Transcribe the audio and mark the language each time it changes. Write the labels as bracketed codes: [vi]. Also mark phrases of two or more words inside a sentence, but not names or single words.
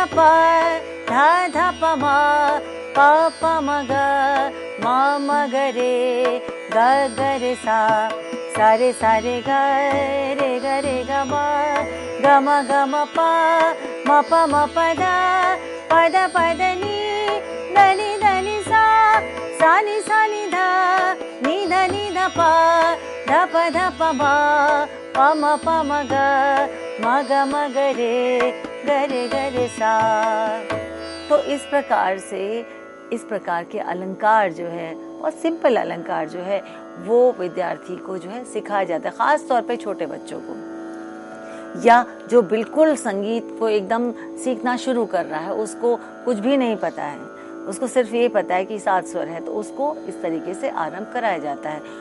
[hi] पा धा पा मा ग रे ग रे सा रे ग रे ग म पा धा नी सा नी धा पा धा पा मा ग रे सा। तो इस प्रकार के अलंकार जो है और सिंपल अलंकार जो है वो विद्यार्थी को जो है सिखाया जाता है, खास तौर पे छोटे बच्चों को, या जो बिल्कुल संगीत को एकदम सीखना शुरू कर रहा है, उसको कुछ भी नहीं पता है, उसको सिर्फ ये पता है कि 7 स्वर है, तो उसको इस तरीके से आरंभ कराया जाता है।